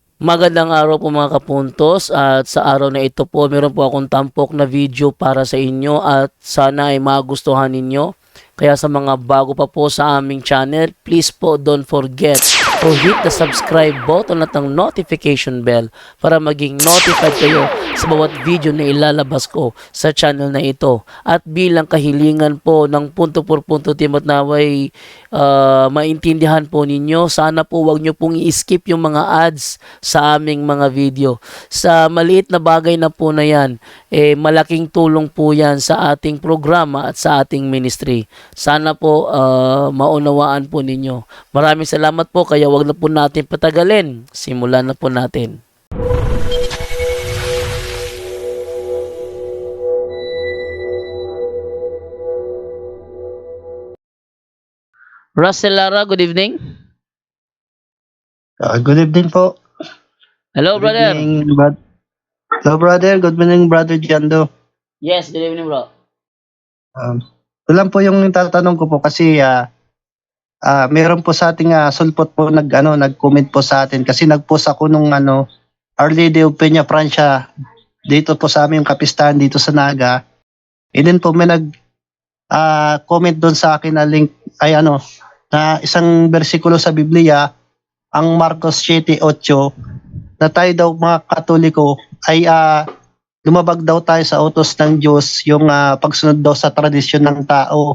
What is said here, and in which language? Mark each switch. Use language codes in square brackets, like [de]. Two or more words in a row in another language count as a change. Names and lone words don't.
[tl] Magandang araw po mga kapuntos, at sa araw na ito po meron po akong tampok na video para sa inyo at sana ay magustuhan ninyo. Kaya sa mga bago pa po sa aming channel, please po [en] don't forget to hit the subscribe button [tl] at ang [en] notification bell [tl] para maging notified kayo sa bawat video na ilalabas ko sa channel na ito. At bilang kahilingan po ng punto por punto team at naway maintindihan po ninyo, sana po wag nyo pong i-skip yung mga ads sa aming mga video. Sa maliit na bagay na po na yan, malaking tulong po yan sa ating programa at sa ating ministry. Sana po maunawaan po ninyo. Maraming salamat po, kaya wag na po natin patagalin. Simulan na po natin. Russell Lara, [en] good evening. Good evening po. Hello, Good brother. evening, Hello, brother. Good evening, brother Giando. Yes, good evening, bro. [tl] Ito lang po yung tatanong ko po kasi meron po sa ating sulpot po nag-comment po sa atin kasi nag-post ako nung Our Lady of Peña Francia dito po sa aming kapistahan dito sa Naga. [en] And then [tl] po may comment doon sa akin na link ay na isang bersikulo sa Biblia, ang Marcos 7:8, na tayo daw mga Katoliko ay lumabag daw tayo sa utos ng Diyos, yung pagsunod daw sa tradisyon ng tao.